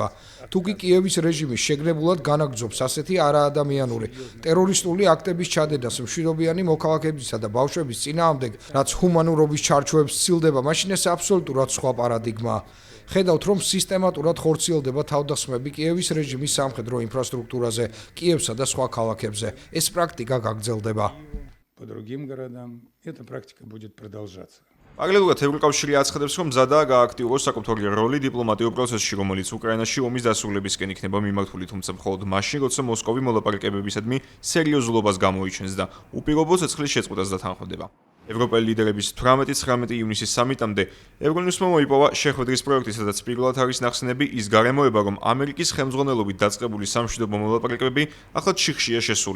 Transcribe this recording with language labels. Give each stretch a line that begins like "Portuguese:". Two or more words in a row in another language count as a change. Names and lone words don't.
Georgian: თუ კი კიევის რეჟიმი შეგნებულად განაგრძობს ასეთი არაადამიანური ტერორისტული აქტების ჩადენას მშვიდობიანი მოქალაქეებისა და ბავშვების წინააღმდეგ, რაც ჰუმანურობის ჩარჩოებს სცილდება, მაშინ ეს აბსოლუტურად სხვა პარადიგმაა. ხედავთ, რომ სისტემატურად ხორციელდება თავდასხმები კიევის რეჟიმის სამხედრო ინფრასტრუქტურაზე, კიევსა და სხვა ქალაქებზე. ეს პრაქტიკა გაგრძელდება.
Russian: по другим городам эта практика будет продолжаться.
Georgian: პარალელურად ევროკავშირი აცხადებს, რომ მზადაა გააქტიუროს საკუთარი როლი დიპლომატიურ პროცესში, რომელიც უკრაინაში ომის დასრულებისკენ იქნება მიმართული, თუმცა მხოლოდ მაშინ, როცა მოსკოვი მოლაპარაკებებისადმი სერიოზულობას გამოიჩენს და უპირობო ცეცხლის შეწყვეტას დათანხმდება. ევროპელი ლიდერების 18-19 ივნისის სამიტამდე ევრონიუსმა მოიპოვა შეხვედრის პროექტი, სადაც პირველად არის ნახსენები ის გარემოება, რომ ამერიკის ხელმძღვანელობით დაწყებული სამშვიდობო მოლაპარაკებები ახლად შიხშია შესული.